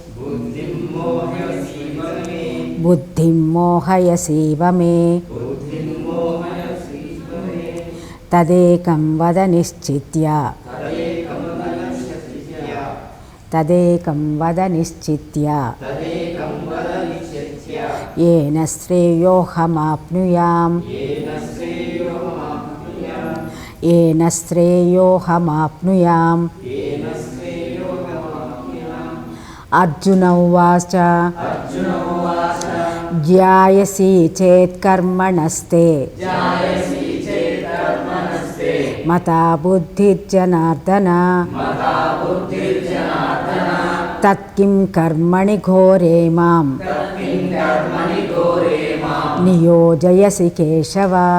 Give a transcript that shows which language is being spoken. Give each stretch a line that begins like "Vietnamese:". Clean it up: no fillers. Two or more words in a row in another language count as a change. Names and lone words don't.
Sanskrit: బుద్ధిం మోహయసీవ మే. తదేకం వద నిశ్చిత్య. తదేకం వద నిశ్చిత్య. येन श्रेयोऽहमाप्नुयाम्. येन श्रेयोऽहमाप्नुयाम्. अर्जुन उवाच ध्यायसि चेत् कर्मणस्ते मता बुद्धिर्जनार्दन तत्किं कर्मणि घोरे मां नियोजयसि केशव.